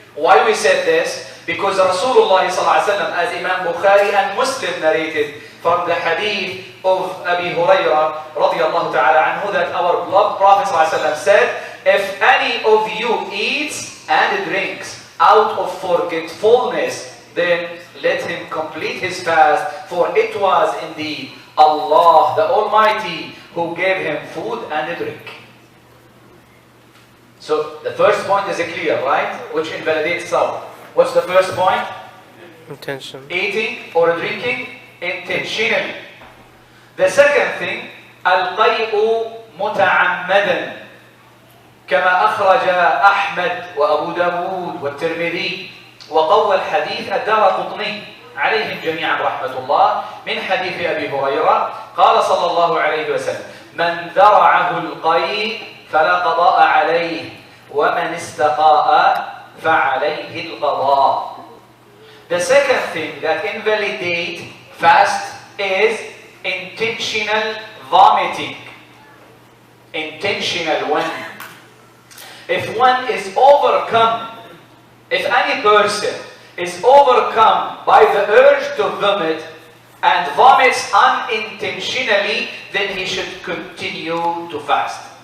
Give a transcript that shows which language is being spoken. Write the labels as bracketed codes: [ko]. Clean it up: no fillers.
[en] Why we said this? Because Rasulullah sallallahu alayhi wa sallam, as Imam Bukhari and Muslim narrated from the hadith of Abi Hurairah radiyallahu ta'ala anhu, that our beloved Prophet sallallahu alayhi wa sallam said, if any of you eats and drinks out of forgetfulness, then let him complete his fast, for it was indeed Allah the Almighty who gave him food and drink. So the first point is clear, right? Which invalidates sawm. What's the first point? Intention. Eating or drinking intentionally. The second thing, [ar] القيء متعمدا كما أخرج أحمد وأبو داود والترمذي وقوى الحديث الدارقطني عليهم جميعا رحمة الله من حديث أبي هريرة قال صلى الله عليه وسلم: من ذرعه القيء فلا قضاء عليه ومن استقاء فعليه القضاء. [en] The second thing that invalidates fast is intentional vomiting. Intentional one. If one is overcome, if any person is overcome by the urge to vomit and vomits unintentionally, then he should continue to fast.